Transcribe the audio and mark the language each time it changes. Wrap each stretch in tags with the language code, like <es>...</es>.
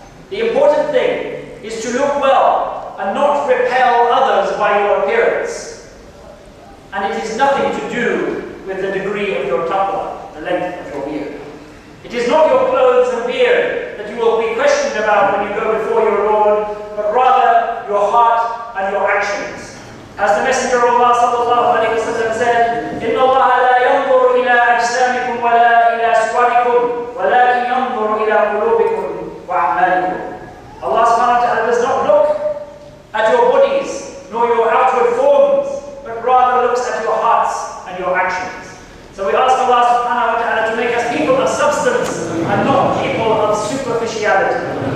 <en>The important thing is to look well and not repel others by your appearance. And it is nothing to do with the degree of your taqwa, the length of your beard. It is not your clothes and beard that you will be questioned about when you go before your Lord, but rather your heart and your actions. As the Messenger of Allah sallallahu alayhi wa sallam said,</en> <ar>إِنَّ اللَّهَ لَا يَنْظُرُ إِلَىٰ أَجْسَامِكُمْ وَلَا إِلَىٰ صُوَرِكُمْ وَلَكِنْ يَنْظُرُ إِلَىٰ قُلُوبِكُمْ وَأَعْمَالِكُمْ.</ar> <en>Allah subhanahu wa ta'ala does not look at your bodies nor your outward forms, but rather looks at your hearts and your actions. So we ask Allah subhanahu wa ta'ala to make us people of substance and not people of superficiality.</en>